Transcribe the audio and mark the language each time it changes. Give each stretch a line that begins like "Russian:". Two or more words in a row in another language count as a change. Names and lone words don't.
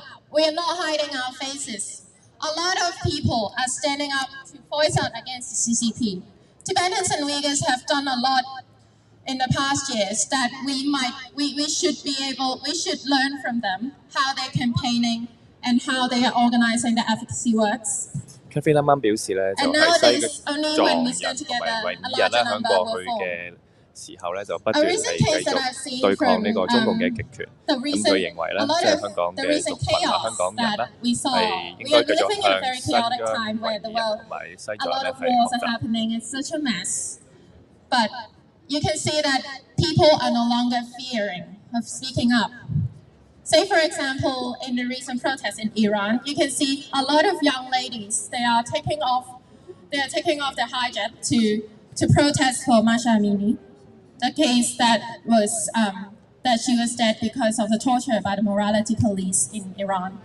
English: We are not hiding our faces. A lot of people are standing up to voice out against the CCP. Tibetans and Uyghurs have done a lot in the past years that we should learn from them how they're campaigning and how they are organizing the advocacy works.
Cantonese: Catherine 啱啱表示咧，就係西藏人同埋維吾爾人咧，喺過去嘅時候咧，就不斷係繼續對抗呢個中共嘅極權。咁佢認為咧，即係香港嘅族群啊，香港人咧，係應該繼續向新疆、維吾爾人同埋西藏咧係學習。
English: But you can see that people are no longer fearing of speaking up. Say, for example, in the recent protests in Iran, you can see a lot of young ladies. They are taking off their hijab to protest for Masha Amini, the case that she was dead because of the torture by the morality police in Iran.